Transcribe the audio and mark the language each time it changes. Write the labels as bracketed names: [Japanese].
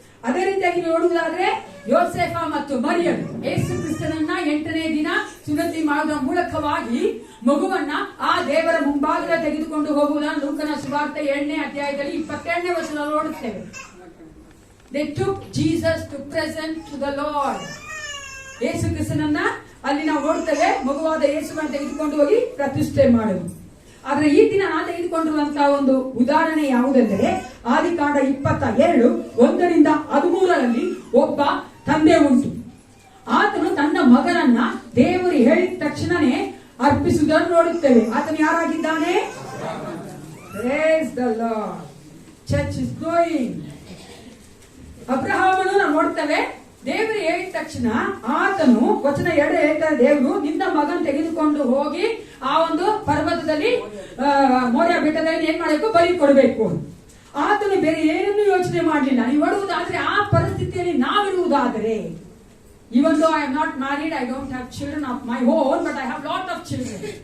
[Kannada] ಅದೇ ರೀತಿಯಾಗಿ ನೋಡುವುದಾದ್ರೆ ಯೋಸೇಫ ಮತ್ತು ಮರಿಯಂ ಯೇಸು ಕ್ರಿಸ್ತನನ್ನ 8ನೇ ದಿನ ಸುನ್ನತಿ ಮಾಡುವ ಮೂಲಕವಾಗಿ ಮಗುವನ್ನ ಆ ದೇವರ ಮುಂಭಾಗದ ತೆಗೆದುಕೊಂಡು ಹೋಗುವುದನ್ನು ಲೂಕನ ಸುವಾರ್ತೆ 7ನೇ ಅಧ್ಯಾಯದಲ್ಲಿ 22ನೇ ವಚನದಲ್ಲಿ ನೋಡುತ್ತೇವೆ. [English] They took Jesus to present to the Lord. [Kannada] ಯೇಸು ಕ್ರಿಸ್ತನನ್ನ ಅಲ್ಲಿ ನಾವು ನೋಡ್ತೇವೆ, ಮಗುವಾದ ಯೇಸುವನ್ನು ತೆಗೆದುಕೊಂಡು ಹೋಗಿ ಪ್ರತಿಷ್ಠೆ ಮಾಡುವುದು. ಆದ್ರೆ ಈ ದಿನ ನಾನು ತೆಗೆದುಕೊಂಡಿರುವಂತಹ ಒಂದು ಉದಾಹರಣೆ ಯಾವುದೆಂದರೆ ಆದಿಕಾಂಡ 22:1-13 ಒಬ್ಬ ತಂದೆ ಉಂಟು. ಆತನು ತನ್ನ ಮಗನನ್ನ ದೇವರು ಹೇಳಿದ ತಕ್ಷಣನೇ ಅರ್ಪಿಸುವುದನ್ನು ನೋಡುತ್ತೇವೆ. ಆತನು ಯಾರಾಗಿದ್ದಾನೆ? [English] Praise the Lord. Church is going. [Kannada] ಅಬ್ರಹಾಮನು ನಾವು ನೋಡ್ತೇವೆ, ದೇವರು ಹೇಳಿದ ತಕ್ಷಣ ಆತನು ವಚನ 2 ಹೇಳ್ತಾರೆ, ದೇವರು ನಿನ್ನ ಮಗನ್ ತೆಗೆದುಕೊಂಡು ಹೋಗಿ ಆ ಒಂದು ಪರ್ವತದಲ್ಲಿ ಮೋರಿಯಾ ಬೆಟ್ಟದಲ್ಲಿ ಏನ್ ಮಾಡಬೇಕು? ಬಲಿ ಕೊಡಬೇಕು. ಆತನು ಬೇರೆ ಏನನ್ನು ಯೋಚನೆ ಮಾಡಲಿಲ್ಲ. ನೀವು ನೋಡುವುದಾದ್ರೆ ಆ ಪರಿಸ್ಥಿತಿಯಲ್ಲಿ ನಾವಿರುವುದಾದರೆ, [English] even though I am not married, I don't have children of my own, but I have lot of children.